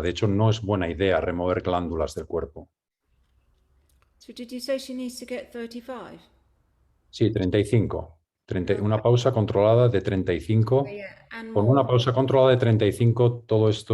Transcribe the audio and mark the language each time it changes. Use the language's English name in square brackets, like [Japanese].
[Spanish] De hecho, no es buena idea remover glándulas del cuerpo. [English] So did you say she needs to get 35? [Spanish] Sí, 35. Una pausa controlada de 35. Con una pausa controlada de 35, todo esto